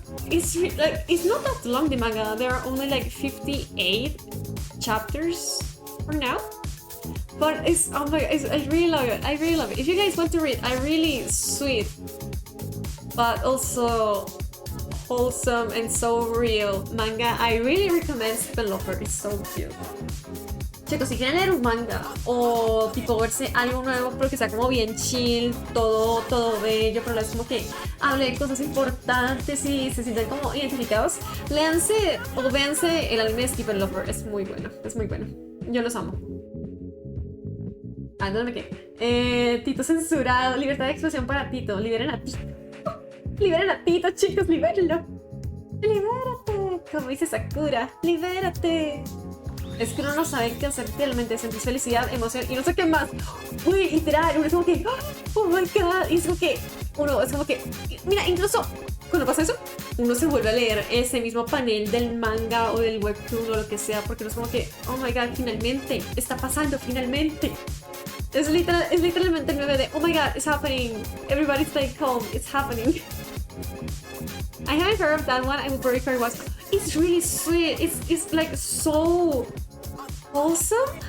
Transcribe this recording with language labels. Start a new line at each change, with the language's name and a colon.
English: It's not that long, the manga. There are only like 58 chapters for now. But it's, oh my god, I really love it. If you guys want to read a really sweet but also wholesome and so real manga. I really recommend Stephen Lover. It's so cute.
Spanish: Chicos, si quieren leer un manga o tipo verse algo nuevo, pero que sea como bien chill, todo bello, pero es como que hable de cosas importantes y se sienten como identificados, léanse o véanse el anime de Stephen Lover. Es muy bueno, es muy bueno. Yo los amo. ¿Dónde me quedé? Tito censurado, libertad de expresión para Tito. Liberen a Tito. Liberen a Tito, chicos, libérenlo. Libérate, como dice Sakura, libérate. Es que uno no sabe qué hacer realmente, sentir felicidad, emoción y no sé qué más. Uy, literal, uno es como que,
English: oh my god,
Spanish: y es como que, uno es como que, mira, incluso cuando pasa eso, uno se vuelve a leer ese mismo panel del manga o del webtoon o lo que sea, porque uno es como que, oh my god, finalmente, está pasando, finalmente. Es literalmente el meme de,
English: oh my god, it's happening,
Spanish: everybody stay calm, it's happening.
English: I haven't heard of that one, I would very curious watch. It's really sweet, it's like so wholesome.